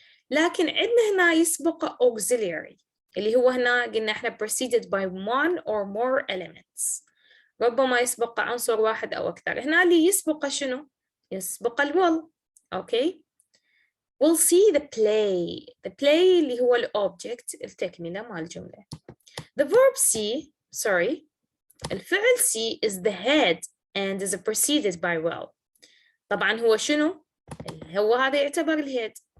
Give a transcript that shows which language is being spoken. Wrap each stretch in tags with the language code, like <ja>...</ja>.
<ar>لكن عندنا هنا يسبق auxiliary اللي هو هنا قلنا احنا</ar> <en>preceded by one or more elements.</en> <ar>ربما يسبق عنصر واحد أو أكثر. هنا اللي يسبق شنو؟ يسبق will. أوكي.</ar> <en>We'll see the play.</en> <ar>The play اللي هو الأوبجكت التكملة مال الجملة.</ar> <en>The verb see, sorry,</en> <ar>الفعل</ar> <en>see is the head and is preceded by will.</en> <ar>طبعا هو شنو؟ هو هذا يعتبر الهيد.</ar>